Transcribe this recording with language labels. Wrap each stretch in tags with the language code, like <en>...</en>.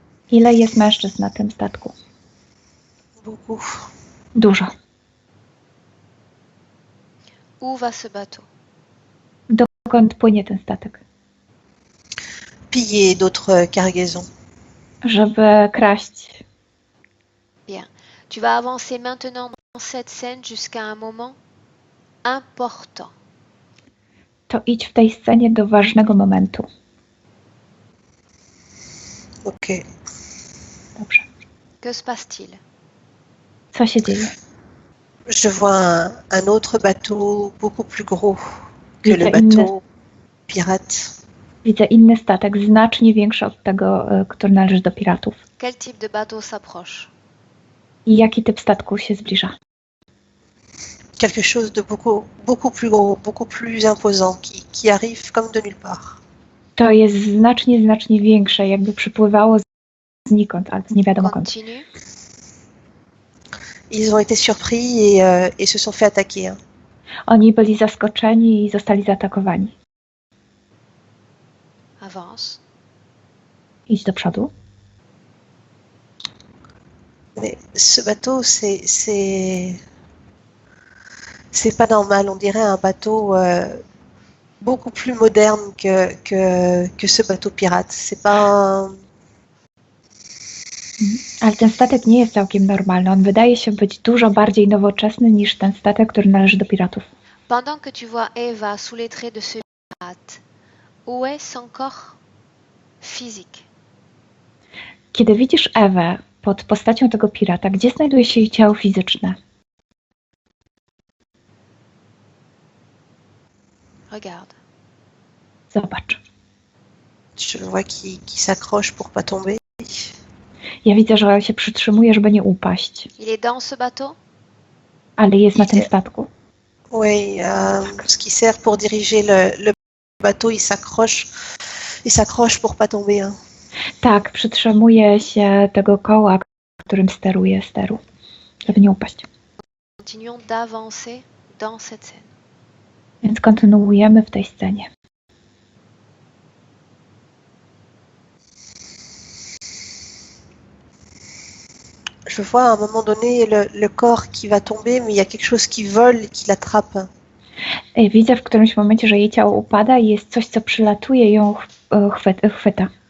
<pl>Ile jest mężczyzn na tym statku?</pl> <fr>Beaucoup.</fr> <pl>Dużo.</pl> <fr>Où va ce bateau?</fr> <pl>Dokąd płynie ten statek?</pl> <fr>Piller d'autres cargaisons.</fr> <pl>Żeby kraść.</pl> <fr>Bien. Tu vas avancer maintenant dans cette scène jusqu'à un moment important.</fr> <pl>To idź w tej scenie do ważnego momentu.</pl> <fr>Ok.</fr> <pl>Dobrze.</pl> <fr>Que se passe-t-il?</fr> <pl>Co się dzieje?</pl> <fr>Je vois un autre bateau beaucoup plus gros que le</fr> <pl>Widzę</pl> <fr>bateau pirate.</fr> <pl>Widzę inny statek, znacznie większy od tego, który należy do piratów.</pl> <fr>Quel type de bateau s'approche?</fr> <pl>I jaki typ statku się zbliża?</pl> <fr>quelque chose de beaucoup plus gros, beaucoup plus imposant, qui arrive comme de nulle part.</fr> <pl>To jest znacznie, znacznie większe, jakby przypływało znikąd, albo z nie wiadomo skąd.</pl> <fr>Continue. Ils ont été surpris et se sont fait attaquer. Hein.</fr> <pl>Oni byli zaskoczeni i zostali zaatakowani.</pl> <fr>Avance.</fr> <pl>Idź do przodu.</pl> <fr>Mais ce bateau, c'est pas normal. On dirait un bateau beaucoup plus moderne que ce bateau pirate. C'est pas un...</fr> <pl>Ale ten statek nie jest całkiem normalny. On wydaje się być dużo bardziej nowoczesny niż ten statek, który należy do piratów.</pl> <fr>Pendant que tu vois Eva sous les traits de ce pirate, où est son corps physique?</fr> <pl>Kiedy widzisz Ewę pod postacią tego pirata, gdzie znajduje się jej ciało fizyczne?</pl> <fr>Regarde.</fr> <pl>Zobacz.</pl> <fr>Je le vois qui s'accroche pour pas tomber.</fr> <pl>Ja widzę, że się przytrzymuje, żeby nie upaść.</pl> <fr>Il est dans ce bateau?</fr> <pl>Ale jest na tym statku.</pl> <fr>Oui, ce qui sert pour diriger le bateau, il s'accroche pour pas tomber. Hein.</fr> <pl>Tak, przytrzymuje się tego koła, którym steruje steru, żeby nie upaść.</pl> <fr>Continuons d'avancer dans cette scène.</fr> <pl>Więc kontynuujemy w tej scenie.</pl> <fr>Je vois à un moment donné le corps qui va tomber, mais il y a quelque chose qui vole et qui l'attrape.</fr> <pl>Widzę w którymś momencie, że jej ciało upada i jest coś, co przylatuje i ją chwyta.</pl>